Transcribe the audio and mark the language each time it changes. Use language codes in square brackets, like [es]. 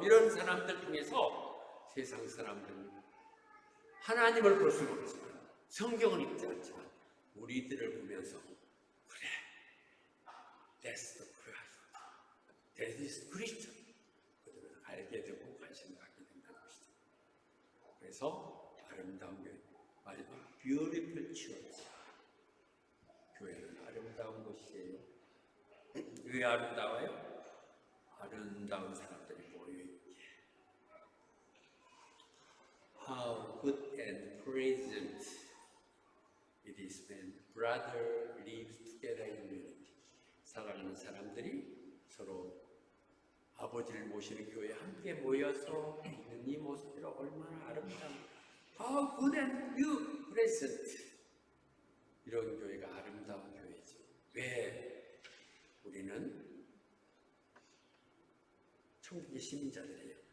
[ko] 이런 사람들 중에서 세상 사람들은 하나님을 볼 수는 없지만 성경은 읽지 않지만 우리들을 보면서 그래, [en] that's the Christ, that is Christian [ko] 그들은 알게 되고 관심을 갖게 된다는 것이죠. 그래서 아름다운 교회, 마지막 [en] beautiful church, [ko] 교회는 아름다운 곳이에요. 왜 아름다워요? 아름다운 사람들이 모여있기에. [en] How good and pleasant it is when brother lives together in unity. [ko] 사랑하는 사람들이 서로 아버지를 모시는 교회에 함께 모여서 있는 이 모습이 얼마나 아름다운. [en] How good and pleasant. [ko] 이런 교회가 아름다운 교회죠. 왜? 우리는 천국의 시민자들이에요.